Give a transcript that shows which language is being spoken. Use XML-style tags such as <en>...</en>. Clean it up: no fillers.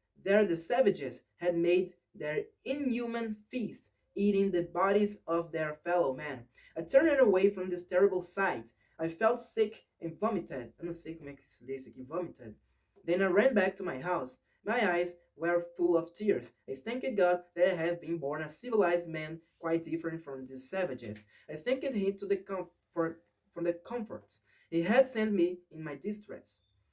<en>There the savages had made their inhuman feast, eating the bodies of their fellow men. I turned away from this terrible sight. I felt sick and vomited.</en> <pt>Eu não sei como é que se lê isso aqui, vomited.</pt> <en>Then I ran back to my house. My eyes were full of tears. I thanked God that I have been born a civilized man, quite different from these savages. I thanked Him for the comforts He had sent me in my distress.</en>